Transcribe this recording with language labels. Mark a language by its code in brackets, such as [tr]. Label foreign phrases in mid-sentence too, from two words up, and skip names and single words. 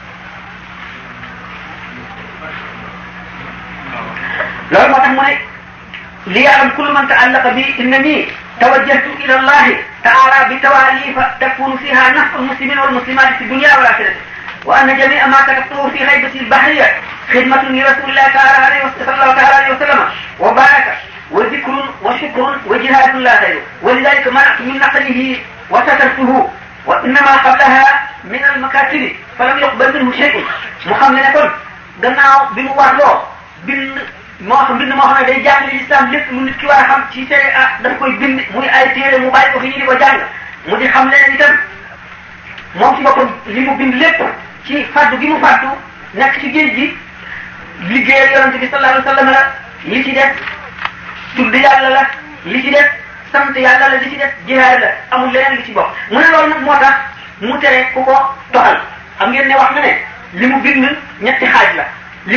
[wo] loolu moo tax mu ne [ar] ليعلم كل من تعلق بي أنني توجهت إلى الله تعالى بتآليف تكون فيها نفع المسلمين والمسلمات في الدنيا والآخرة وأن جميع ما كتبته في غيبة البحرية خدمة لرسول الله تعالى عليه وسلم وبركة وذكر وشكر وجهاد لا غير ولذلك منعت من نقله وسترته وإنما قبلها من المكاتب فلم يقبل منه شيء [wo] mu xam ne kon gannaaw bi mu warloo bind moo xam bind moo xam ne day jàngale l'islam lépp lu nit ki war a xam ci sharia daf koy bind muy ay téere mu bàyyi ko fi ñu di ko jàng mu di xam leneen itam moom ci boppam li mu bind lépp ci faddu gi mu faddu nekk ci géej gi liggéeyal yonente bi [ar] صلى الله عليه وسلم [wo] la li ci def tudd yàlla la li ci def sant yàlla la li ci def jihaad la amul leneen li ci bokk mu ne loolu nag moo tax mu tere ku ko toxal xam ngeen ne wax na ne li mu bind ñetti xaaj la li